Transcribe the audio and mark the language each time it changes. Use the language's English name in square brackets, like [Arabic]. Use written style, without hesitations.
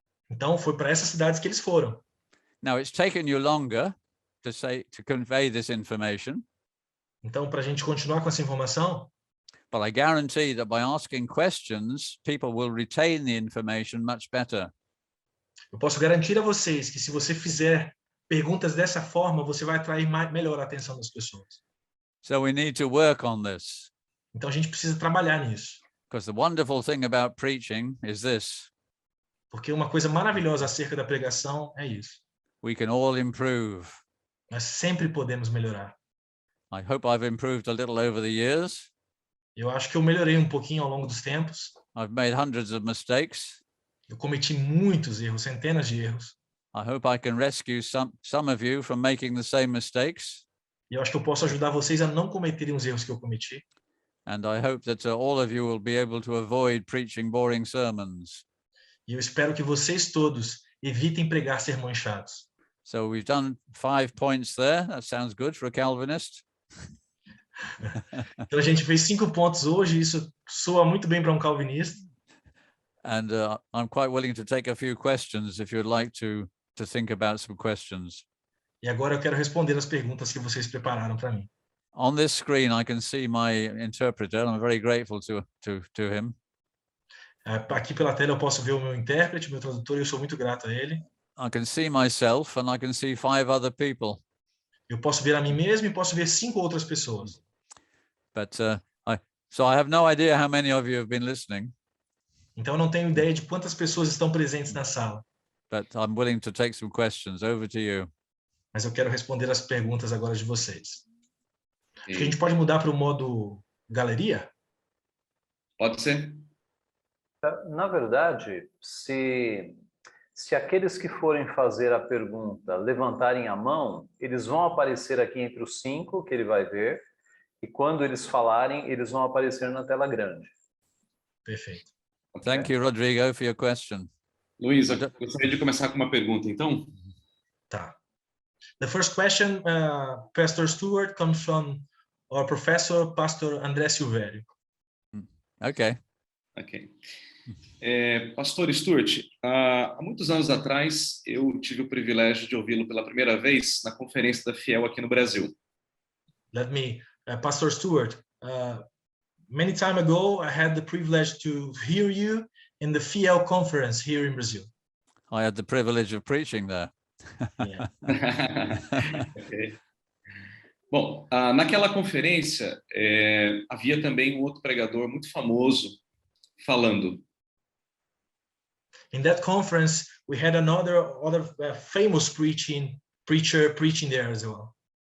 [Portuguese] Então foi para essas cidades que eles foram. [English] Now it's taken you longer to convey this information. [Portuguese] Então, para a gente continuar com essa informação, [English] but I guarantee that by asking questions, people will retain the information much better. [Portuguese] eu posso garantir a vocês que se você fizer perguntas dessa forma, você vai atrair melhor a atenção das pessoas. [English] So we need to work on this. [Portuguese] Então a gente precisa trabalhar nisso. [English] Because the wonderful thing about preaching is this. [Portuguese] Porque uma coisa maravilhosa acerca da pregação é isso. [English] We can all improve. [Portuguese] Nós sempre podemos melhorar. [English] I hope I've improved a little over the years. [Portuguese] Eu acho que eu melhorei um pouquinho ao longo dos tempos. [English] I've made hundreds of mistakes. [Portuguese] Eu cometi muitos erros, centenas de erros. [English] I hope I can rescue some of you from making the same mistakes. [Portuguese] E eu acho que eu posso ajudar vocês a não cometerem os erros que eu cometi. [English] And I hope that all of you will be able to avoid preaching boring sermons. [Portuguese] E eu espero que vocês todos evitem pregar sermões chatos. [English] So we've done 5 points there. That sounds good for a Calvinist. [Portuguese] Então a gente fez 5 pontos hoje, isso soa muito bem para um calvinista. [English] And I'm quite willing to take a few questions if you'd like to think about some questions. [Portuguese] E agora eu quero responder as perguntas que vocês prepararam para mim. [English] On this screen, I can see my interpreter. I'm very grateful to him. [Portuguese] Aqui pela tela eu posso ver o meu intérprete, meu tradutor, e eu sou muito grato a ele. [English] I can see myself and I can see 5 other people. [Portuguese] Eu posso ver a mim mesmo e posso ver 5 outras pessoas. [English] But so I have no idea how many of you have been listening. [Portuguese] Então eu não tenho ideia de quantas pessoas estão presentes na sala. [English] But I'm willing to take some questions. Over to you. [Portuguese] Mas eu quero responder as perguntas agora de vocês. Acho que a gente pode mudar para o modo galeria? Pode ser. Na verdade, se aqueles que forem fazer a pergunta levantarem a mão, eles vão aparecer aqui entre os 5 que ele vai ver, e quando eles falarem, eles vão aparecer na tela grande. Perfeito. [English] Thank you, Rodrigo, for your question. [Portuguese] Luiz, eu gostaria de começar com uma pergunta, então. [English] Tá. The first question, Pastor Stuart, comes from our professor, Pastor André Silvério. Okay. [Portuguese] Ok. Pastor Stuart, há muitos anos atrás, eu tive o privilégio de ouvi-lo pela primeira vez na conferência da Fiel aqui no Brasil. [English] Pastor Stuart, many time ago, I had the privilege to hear you in the Fiel conference here in Brazil. I had the privilege of preaching there. Yeah. Okay. [Portuguese] Bom, naquela conferência havia também um outro pregador muito famoso falando. [English] In that conference, we had another famous preacher preaching there as well.